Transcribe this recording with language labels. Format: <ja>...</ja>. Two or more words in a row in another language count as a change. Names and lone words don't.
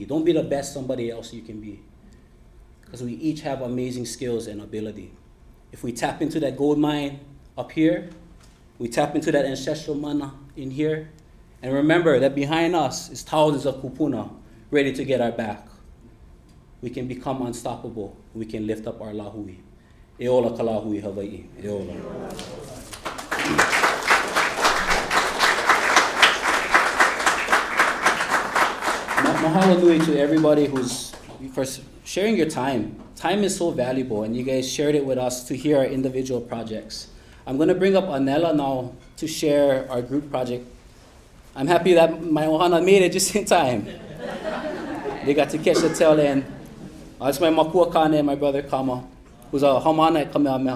<en>Don't be the best somebody else you can be. Because we each have amazing skills and ability. If we tap into that gold mine up here, we tap into that ancestral mana in here, and remember that behind us is thousands of kupuna ready to get our back. We can become unstoppable. We can lift up our lahui.</en> <haw>E ola ka lahui Hawaii. E ola. Mahalo nui</haw> <en>to everybody who's first sharing your time. Time is so valuable, and you guys shared it with us to hear our individual projects. I'm going to bring up Anela now to share our group project. I'm happy that my ohana made it just in time. They got to catch the tail end. It's my</en> <haw>makua kane</haw> <en>and my brother Kama, who's a hamana at Kamehameha.</en>